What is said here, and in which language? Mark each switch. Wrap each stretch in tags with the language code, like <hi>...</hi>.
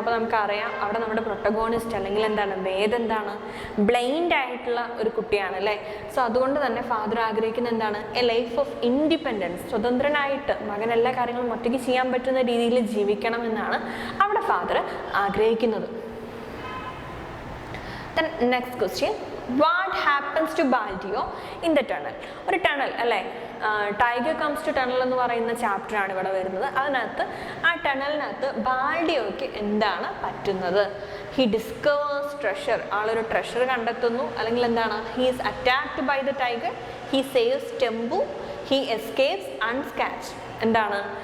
<ml>അപ്പോൾ നമുക്കറിയാം അവിടെ നമ്മുടെ പ്രൊട്ടഗോണിസ്റ്റ് അല്ലെങ്കിൽ എന്താണ് എന്താണ് ബ്ലൈൻഡ് ആയിട്ടുള്ള ഒരു കുട്ടിയാണ് അല്ലേ. സോ അതുകൊണ്ട് തന്നെ ഫാദർ ആഗ്രഹിക്കുന്ന എന്താണ്,</ml> <en>a life of independence,</en> <ml>സ്വതന്ത്രനായിട്ട് മകൻ എല്ലാ കാര്യങ്ങളും ഒറ്റയ്ക്ക് ചെയ്യാൻ പറ്റുന്ന രീതിയിൽ ജീവിക്കണം എന്നാണ് അവിടെ ഫാദർ ആഗ്രഹിക്കുന്നത്.</ml> <en>Then next question, what happens to Baldio in the tunnel?</en> <ml>ഒരു ടണൽ അല്ലേ, ടൈഗർ കംസ് ടു ടണൽ എന്ന് പറയുന്ന ചാപ്റ്ററാണ് ഇവിടെ വരുന്നത്. അതിനകത്ത് ആ ടണലിനകത്ത് ബാൽഡിയോയ്ക്ക് എന്താണ് പറ്റുന്നത്?</ml> <en>he discovers treasure,</en> <ml>ആളൊരു ട്രഷർ കണ്ടെത്തുന്നു, അല്ലെങ്കിൽ എന്താണ്,</ml> <en>He is attacked by the tiger, he saves Tembu, he escapes unscathed. എന്താണ്?</en>